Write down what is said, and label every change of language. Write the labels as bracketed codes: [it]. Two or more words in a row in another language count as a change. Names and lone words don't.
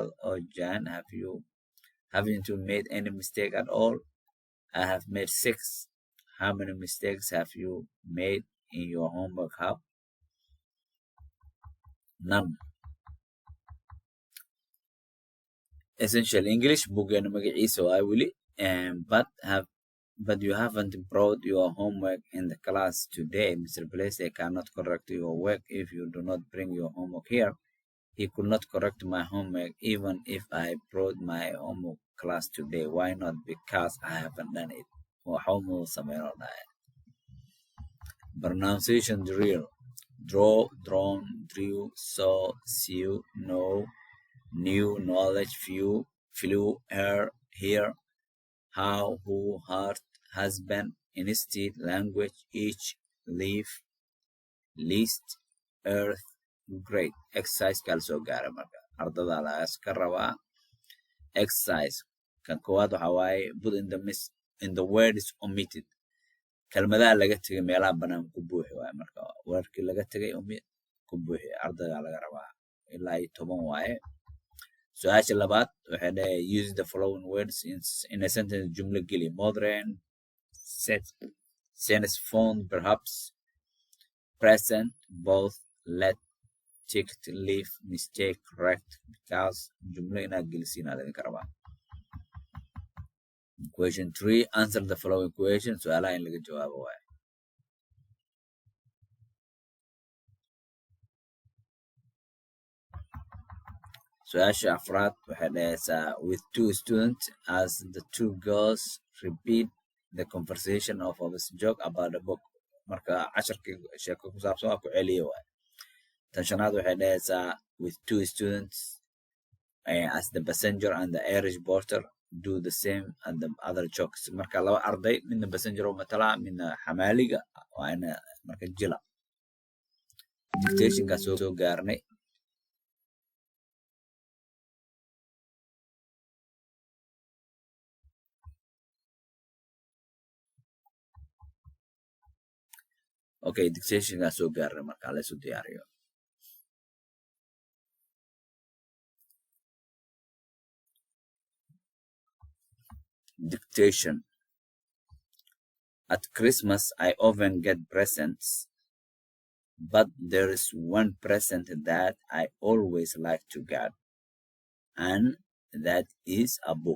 [en] Oh, Jan, haven't you made any mistake at all?" "I have made 6. How many mistakes have you made in your homework hub? [so] None. Essential English bookgeena magaciisa waa weli, [en] but you haven't brought your homework in the class today. Mr. Blaze cannot correct your work if you do not bring your homework here. He could not correct my homework even if I brought my homework class today. Why not? Because I haven't done it. Homework pronunciation drill. Draw, drawn, drew, saw, sew, know, new, knowledge, flew, here, how, who, heart, husband, instead, language, each, leaf, least, earth, great. [so] Exercise kala soo gaara marka ardada la iska rabaa. Exercise kan koowaad waxa waaye [en] put in the word is omitted. [so] Kelmadaha laga tegay meelaha banaan ku buuxi waaye marka wordkii laga tegay ku buuxi ardada laga rabaa ilaa 10 waaye. Su'aasha labaad waxay dhahay [en] use the following words in a sentence. [so] Jumla geli. [en] Modern, sense, phone, perhaps, present, both, let, ticked, leave, mistake, correct, because. [so] Jumla inaad gelisiin aad idinka rabaa. [en] Question 3. Answer the following question. [so] Su'aalaha in laga jawaabo waaye. Su'aasha afraad waxay dhahaysaa [en] with 2 students as the 2 girls repeat the conversation of a joke about a book. [so] Marka casharkii sheeko ku saabsan waa ku celiye waaye. Tan shanaad waxay dhahaysaa [en] with 2 students as the passenger and the Irish porter do the same and the other jokes. [so] Marka laba arday midna passenger oo matala midna xamaaliga waa ina marka jila. Dictationka soo gaarnay. Okay, dictationka soo gaarnay marka la isu diyaariyo. [en] Dictation. At Christmas, I often get presents, but there is one present that I always like to get, and that is a book.